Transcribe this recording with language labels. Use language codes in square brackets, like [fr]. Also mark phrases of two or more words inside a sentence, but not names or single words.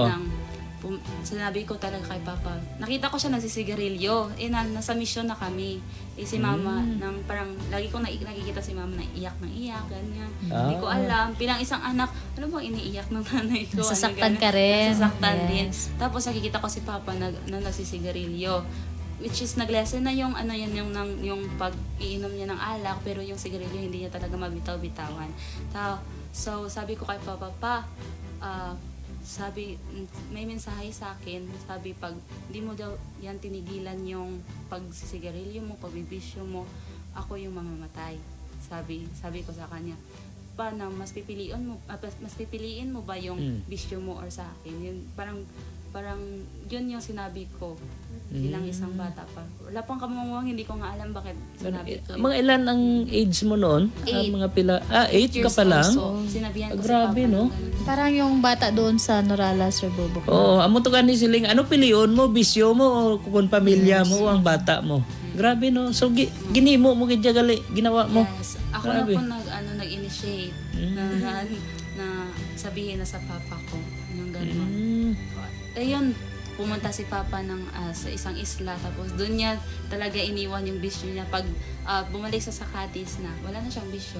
[tl] Sinabi ko talaga kay Papa, nakita ko siya nagsisigarilyo. Nasa mission na kami. Si Mama, parang lagi kong nakikita si Mama na iyak ng iyak, ganyan. Hindi ko alam. Bilang isang anak, ano bang iniiyak ng nanay ko? Nasasaktan ka rin. Nasasaktan din. Tapos nakikita ko si Papa na nagsisigarilyo. [en] Which is [tl] naglesen na yung yung pag-iinom niya ng alak, pero yung sigarilyo hindi niya talaga mabitaw-bitawan. So sabi ko kay Papa, sabi, may mensahe sa akin, sabi, pag di mo daw yan tinigilan yung pagsisigarilyo mo, pagbibisyo mo, ako yung mamamatay. Sabi ko sa kanya, mas pipiliin mo ba yung bisyo mo or sa akin? Yung parang parang yun yung sinabi ko bilang isang bata pa. Wala pang kamuwang, hindi ko nga alam bakit sinabi ko. Mga ilan ang age mo noon? [hil] Mga pila? [tl] 8 ka pa lang? Sinabihan ko Grabe, si Papa no? ng ganun. Parang yung bata doon sa Norala, Sir Bubok. [hil] Oo, amo to ni siling, ano piliyon mo, bisyo mo, o kung pamilya mo, o ang bata mo. Grabe no. So ginimo mo gid gali, [tl] ginawa mo. Yes. Ako Grabe. na po nag-initiate na sabihin na sa papa ko yung gano'n. Ayun, pumunta si Papa sa isang isla, tapos doon niya talaga iniwan yung bisyo niya. Pag bumalik sa Sakatis na, wala na siyang bisyo.